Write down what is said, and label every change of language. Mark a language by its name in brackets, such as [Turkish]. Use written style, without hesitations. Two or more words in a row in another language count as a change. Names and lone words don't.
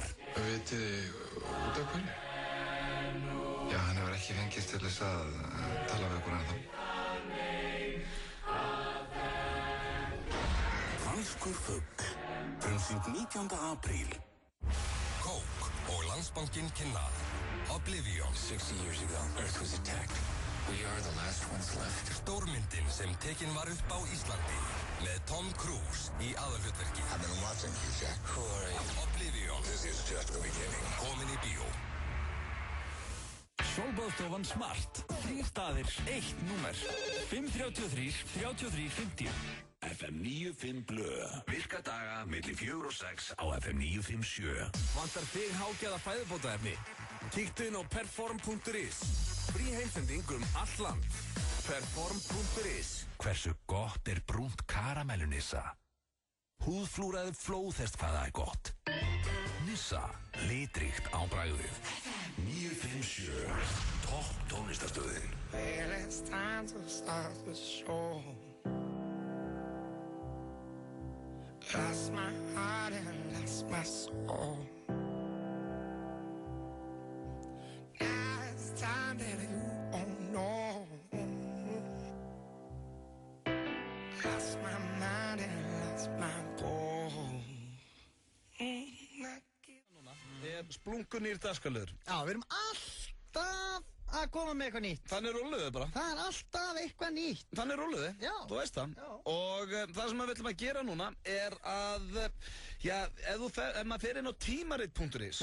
[Icelandic] Vitið þið út af hverju? Já, hann hefur ekki fengist til þess að tala við okkur ennþá. Franskur fugl. Frumsýnd 19. apríl. Coke og Landsbankinn kynna Oblivion. [English] 60 years ago, Earth was attacked. We are the last ones left. [Icelandic] Stórmyndin sem tekin var upp á Íslandi með Tom Cruise í aðalhlutverki. [English] I've been watching you, Jack. Who are you? Oblivion. This is just the beginning. [Icelandic] Komin í bíó. Sólbaðstofan Smart. 3 staðir, 1 númer. 533 33 50. FM 95 Blö. Virka daga milli 4 og 6 á FM 957. Vantar þig hágæða fæðubótaefni? Kíktu inn á perform.is. Frí heimsending allt land. Perform.is. Hversu gott brúnt karamellu Nissa? Húðflúraði flóðhest hvað það gott. Nissa, litríkt á bragðið. 957, topp tónlistarstöðin. [English] Well, it's time to start the show. Lost my heart and lost my soul. Now it's time that you won't know. Lost my mind and lost my goal. [Icelandic] Splunkunýr dagskrárliður. Já, við erum alltaf að koma með eitthvað nýtt. Þannig rúluðu bara. Það er alltaf eitthvað nýtt. Þannig rúluðu, þú veist það. Já. Og það sem við ætlum að gera núna að, ef maður fer inn á tímarit.is.